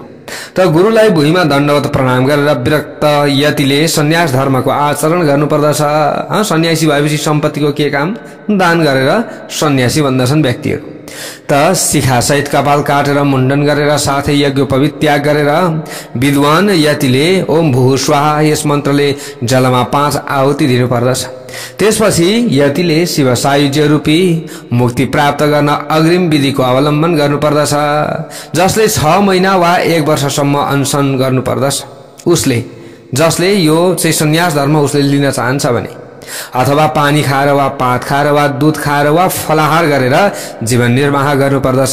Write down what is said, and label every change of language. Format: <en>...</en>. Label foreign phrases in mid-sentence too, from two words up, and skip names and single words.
<ne>त गुरुलाई भुइँमा दण्डवत प्रणाम गरेर विरक्त यतिले सन्यास धर्मको आचरण गर्नुपर्दछ। सन्यासी भएपछि सम्पत्तिको के काम? दान गरेर सन्यासी भन्दछन् व्यक्तिहरू। त शिखासहित कपाल काटेर मुण्डन गरेर साथै यज्ञोपवीत त्याग गरेर विद्वान यतिले</ne> <sa>ओम भू स्वाहा</sa> <ne>यस मन्त्रले जलमा 5 आहुति दिनुपर्दछ। त्यसपछि यतिले शिव सायुज्य रूपी मुक्ति प्राप्त गर्न अग्रिम विधिको अवलम्बन गर्नुपर्दछ, जसले 6 महिना वा 1 वर्षसम्म अनसन गर्नुपर्दछ। जसले यो चाहिँ सन्यास धर्म उसले लिन चाहन्छ भने, अथवा पानी खाएर वा पात खाएर वा दूध खाएर वा फलाहार गरेर जीवन निर्वाह गर्नुपर्दछ।</ne>